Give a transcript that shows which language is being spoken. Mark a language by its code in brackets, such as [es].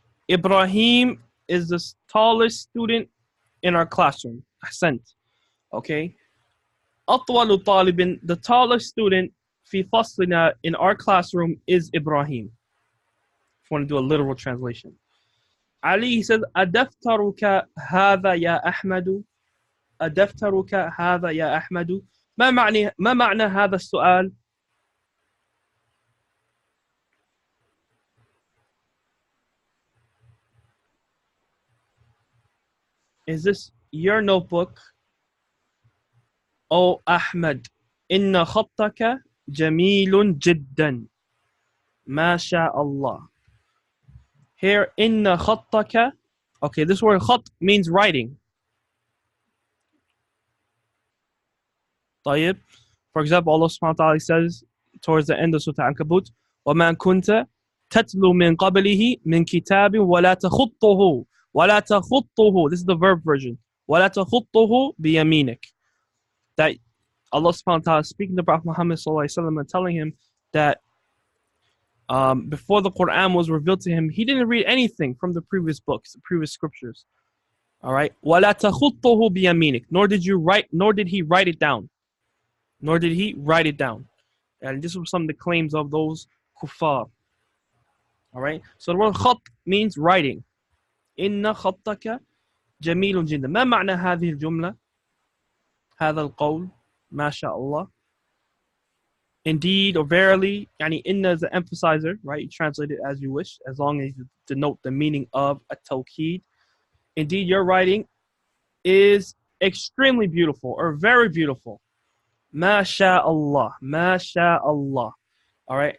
[en] Ibrahim is the tallest student in our classroom. [ar] أحسنت. [en] Okay. [ar] أطول طالب, [en] the tallest student [ar] في فصلنا [en] in our classroom is Ibrahim. If you want to do a literal translation. Ali, he says, [ar] أدفترك هذا يا أحمد. أدفترك هذا يا أحمد. ما معنى هذا السؤال؟ [en] Is this your notebook? [ar] Oh Ahmed, إن خطك جميل جدا. ما شاء الله. [en] Here, [ar] إن خطك. [en] Okay, this word خط means writing. [ar] طيب. [en] For example, Allah subhanahu wa ta'ala says towards the end of Surah Al-Ankabut, [ar] وَمَا كُنْتَ تَتْلُو مِنْ قَبْلِهِ مِنْ كِتَابٍ وَلَا تَخُطُّهُ. وَلَا تَخُطُّهُ. [en] This is the verb version. [ar] وَلَا تَخُطُّهُ بِيَمِينِكَ. [en] That Allah subhanahu wa ta'ala is speaking to Prophet Muhammad sallallahu alaihi wasallam and telling him that before the Quran was revealed to him, he didn't read anything from the previous books, the previous scriptures. All right. [ar] وَلَا تَخُطُّهُ بِيَمِينِكَ. [en] Nor did he write it down. Nor did he write it down. And this was some of the claims of those kuffar. All right. So the word khat means writing. [ar] إن خطك جميل جدا. ما معنى هذه الجملة؟ هذا القول. ما شاء الله. [en] Indeed or verily. يعني inna is an emphasizer, right? You translate it as you wish, as long as you denote the meaning of a tawqid. Indeed, your writing is extremely beautiful or very beautiful. Ma Allah. Ma Allah. All right.